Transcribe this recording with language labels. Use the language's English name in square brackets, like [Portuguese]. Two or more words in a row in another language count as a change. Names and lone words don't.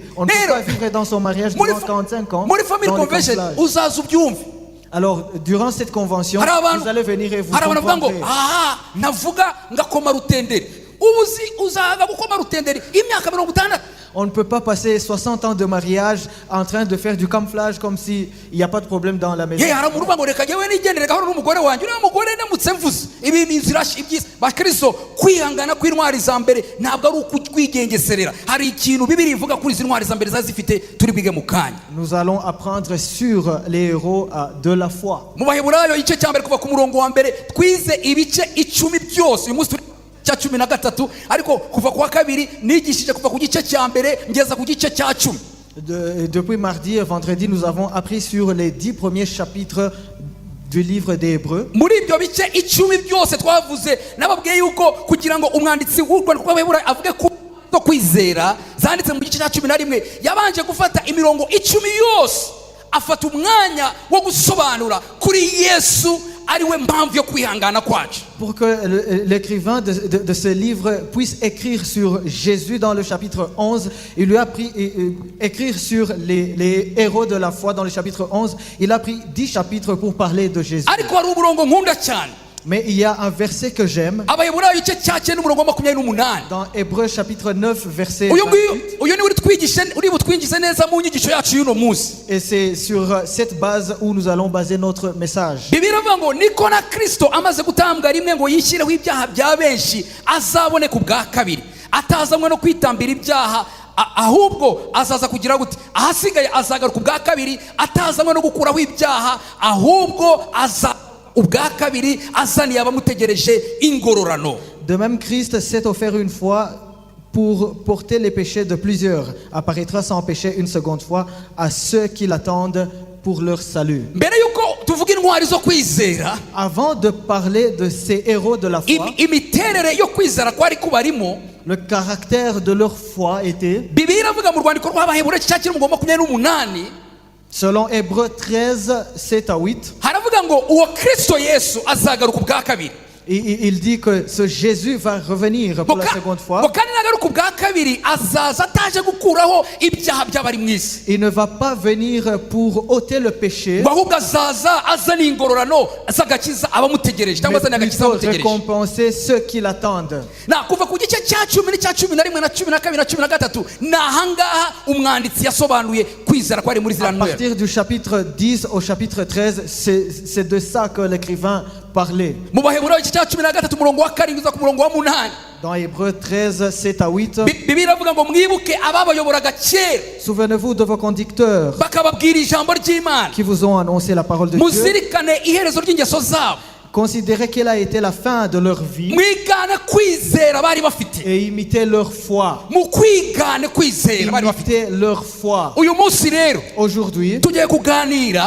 [French] On ne peut pas vivre dans son mariage durant 45 ans. [Kinyarwanda] muri family [French] dans le convention camouflage. [Kinyarwanda] uzaza ubyumve. [French] Alors, durant cette convention, [Kinyarwanda] hari abantu [French] vous allez venir et vous [Kinyarwanda] hari abantu bavuga ngo [French] comprendrez. [Kinyarwanda] aha navuga ngakoma rutenderi. ubu uzaga gukoma rutenderi imyaka 60. [French] On ne peut pas passer 60 ans de mariage en train de faire du camouflage comme s'il n'y a pas de problème dans la maison. [Kinyarwanda] ye hari umuntu uvuga ngo reka njyewe nigendere gahoro n'umugore wanjye. uriya mugore ndamutse mvuze ibi ni inzira ibyiza. bakristo kwihangana kw'intwari za mbere ntabwo ari ukwigengeserera. hari ikintu bibiri ivuga kuri izi ntwari za mbere ziba zifite turi bwige mu kanya. [French] Nous allons apprendre sur les héros de la foi. [Kinyarwanda] mu baheburayo igice cya mbere kuva ku murongo wa mbere twize ibice 10 byose. uyu munsi turi cya 13 ariko kuva ku wa kabiri nigishije kuva ku gice cya mbere ngeza ku gice cya 10. [French] Depuis mardi et vendredi, nous avons appris sur les 10 premiers chapitres du livre des Hébreux. [Kinyarwanda] muri ibyo bice 10 byose twavuze nababwiye yuko kugira ngo umwanditsi w'urwandiko rw'abaheburayo avuge ku zo kwizera zanditse mu gice cya 11 yabanje gufata imirongo 10 yose afata umwanya wo gusobanura kuri Yesu ariwe mpamvu yo kwihangana kwacu. [French] Pour que l'écrivain de ce livre puisse écrire sur Jésus dans le chapitre 11, il lui a pris écrire sur les héros de la foi dans le chapitre 11. Il a pris 10 chapitres pour parler de Jésus. [Kinyarwanda] ariko hari umurongo nkunda cyane. [French] Mais il y a un verset que j'aime [Kinyarwanda] abaheburayo igice cya 9 umurongo wa 28. [French] dans Hébreux chapitre 9 verset [Kinyarwanda] uyu [French] 28. [Kinyarwanda] ni uri butwigishe neza mu nyigisho yacu y'uno munsi. [French] Et c'est sur cette base où nous allons baser notre message. [Kinyarwanda] Bibiliya iravuga ngo niko na Kristo amaze gutambwa rimwe ngo yishyireho ibyaha bya benshi azabone ku bwa kabiri atazanywe no kwitambira ibyaha ahubwo azaza kugira gute ahasigaye azagaruka ubwa kabiri atazanywe no gukuraho ibyaha ahubwo ubwa kabiri azaniye abamutegereje ingororano. [French] De même, Christ s'est offert une fois pour porter les péchés de plusieurs, apparaîtra sans péché une seconde fois à ceux qui l'attendent pour leur salut. [Kinyarwanda] mbere yuko tuvuga intwari zo kwizera, [French] Avant de parler de ces héros de la foi, [Kinyarwanda] imiterere yo kwizera kwari kubarimo, [French] le caractère de leur foi était, [Kinyarwanda] Bibiliya iravuga mu rwandiko rw'abaheburayo igice cya 28 [French] selon Hébreux 13, 7 à 8, [Kinyarwanda] haravuga ngo uwo Kristo Yesu azagaruka ubwa kabiri. [French] il dit que ce Jésus va revenir pour la seconde fois. [Kinyarwanda] kandi nagaruka ubwa kabiri azaza ataje gukuraho ibyaha by'abari mu isi. [French] Il ne va pas venir pour ôter le péché, [Kinyarwanda] ahubwo azaza azana ingororano azagakiza abamutegereje cyangwa [French] mais [Kinyarwanda] azana agakiza [French] plutôt [Kinyarwanda] abamutegereje. [French] récompenser ceux qui l'attendent. [Kinyarwanda] na kuva ku gice cya 10 n'icya 11 na 12 na 13 ni ahangaha umwanditsi yasobanuye kwizera kwari muri [French] À [Kinyarwanda] ziriya ntwari. [French] partir du chapitre 10 au chapitre 13, c'est de ça que l'écrivain parlait. [Kinyarwanda] mu baheburayo igice cya 13 umurongo wa 7 ku murongo wa 8 [French] Dans Hébreux 13, 7 à 8, [Kinyarwanda] Bibiliya iravuga ngo mwibuke ababayoboraga kera [French] souvenez-vous de vos conducteurs [Kinyarwanda] bakababwira ijambo ry'Imana, [French] qui vous ont annoncé la parole de Dieu. [Kinyarwanda] muzirikane iherezo ry'ingeso zabo, [French] Considérez quelle a été la fin de leur vie [Kinyarwanda] mwigane kwizera bari bafite, [French] et imitez leur foi. [Kinyarwanda] mu kwigane kwizera bari bafite. [French] Imitez leur foi. [Kinyarwanda] uyu munsi rero [French] Aujourd'hui, [Kinyarwanda] tugiye kuganira